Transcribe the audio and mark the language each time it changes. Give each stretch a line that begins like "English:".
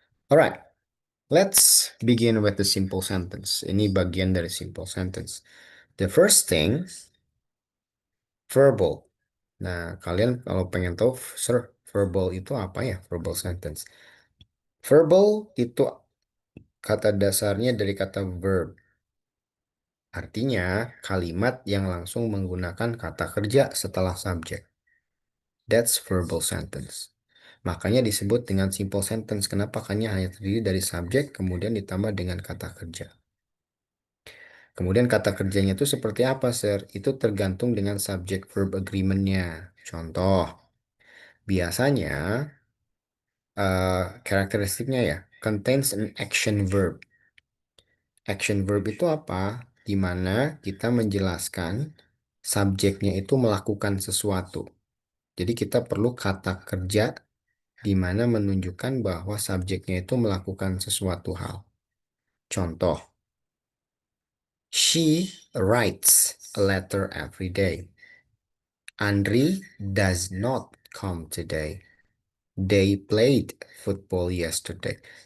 English: Alright, let's begin with the simple sentence.
Indonesian: Ini bagian dari simple sentence.
English: The first thing,
Indonesian: verbal. Nah, kalian kalau pengen tahu, sir, verbal itu apa ya? Verbal sentence. Verbal itu kata dasarnya dari kata verb. Artinya, kalimat yang langsung menggunakan kata kerja setelah subjek.
English: That's verbal sentence.
Indonesian: Makanya disebut dengan simple sentence. Kenapa? Karena hanya terdiri dari subjek, kemudian ditambah dengan kata kerja. Kemudian kata kerjanya itu seperti apa, sir? Itu tergantung dengan subject verb agreement-nya. Contoh, biasanya karakteristiknya ya,
English: contains an action verb.
Indonesian: Action verb itu apa? Di mana kita menjelaskan subjeknya itu melakukan sesuatu. Jadi kita perlu kata kerja di mana menunjukkan bahwa subjeknya itu melakukan sesuatu hal. Contoh,
English: she writes a letter every day. Andri does not come today. They played football yesterday.